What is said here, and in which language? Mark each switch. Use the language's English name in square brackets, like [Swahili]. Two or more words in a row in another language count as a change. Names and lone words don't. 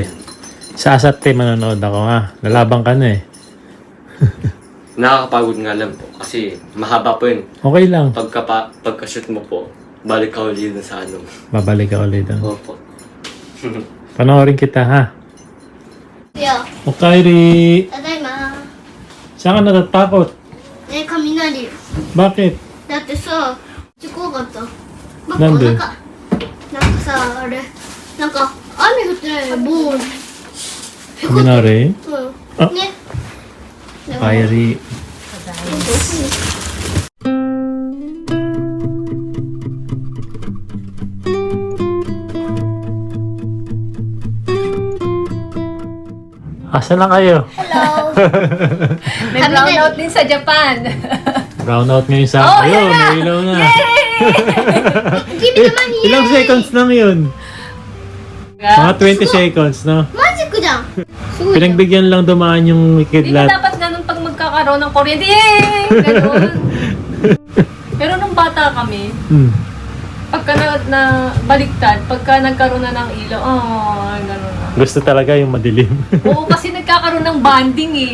[Filipino] Sa Asate manonood ako ha. Lalabang ka na eh. Nakakapagod nga lang po. Kasi mahaba po yun. Okay lang. Pagka-shoot mo po, balik ka ulit dun sa ano. Babalik ka ulit doon. Opo. Panoorin kita ha. [Japanese] いや、 O Kyrie, ただいま。 [Filipino] saan ka natatakot? [Japanese] ね、雷。 [Filipino] Bakit? [Japanese] だってさ、めっちゃ怖かった。なんでなんかさ、あれ、なんか雨降ってないよ、ボーン。 Minari? うん。あね。でも Kyrie. [Filipino] Asa lang kayo? Hello. May brownout din sa Japan. Brownout ngayon sa... Oh, Ayun, yan na! may ilaw na. [English] Give me the money. [Filipino] Ilang seconds lang yun? Mga 20 seconds, no? [Japanese] マジックじゃん。すごいじゃん。 [Filipino] Pinagbigyan lang dumaan yung Hindi kidlat. na dapat ganun pag magkakaroon ng kuryente. Yay! Ganun. Pero nung bata kami, Hmm. pagka na baliktad, pagka nagkaroon na ng ilaw, ganun na. Gusto talaga yung madilim. Oo, kasi nagkakaroon ng bonding eh.